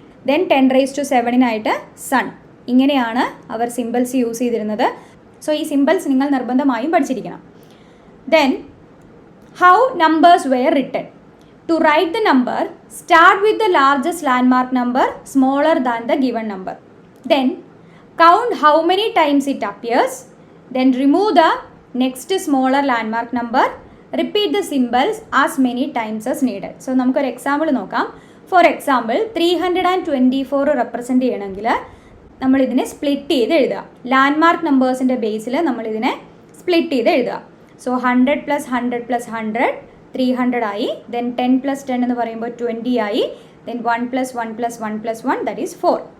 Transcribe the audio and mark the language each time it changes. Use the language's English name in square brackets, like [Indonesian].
[Malayalam] Then 10⁻7നായിട്ട് sun. ഇങ്ങനെയാണ് അവർ symbols use ചെയ്തിരുന്നത്. So ഈ സിമ്പിൾസ് നിങ്ങൾ നിർബന്ധമായും പഠിച്ചിരിക്കണം. [English] Then how numbers were written. To write the number, start with the largest landmark number smaller than the given number. Then count how many times it appears, then remove the next smaller landmark number, repeat the symbols as many times as needed. [Malayalam] So നമുക്കൊരു example നോക്കാം. For example 324 represent ചെയ്യണമെങ്കിൽ നമ്മളിതിനെ split ചെയ്ത് എഴുതുക. Landmark നമ്പേഴ്സിൻ്റെ ബേസിൽ നമ്മളിതിനെ split ചെയ്ത് എഴുതുക. So 100 + 100 + 100 300 ആയി. ദെൻ 10 + 10 എന്ന് പറയുമ്പോൾ 20 ആയി. Then 1 + 1 + 1 + 1 [English] That is 4.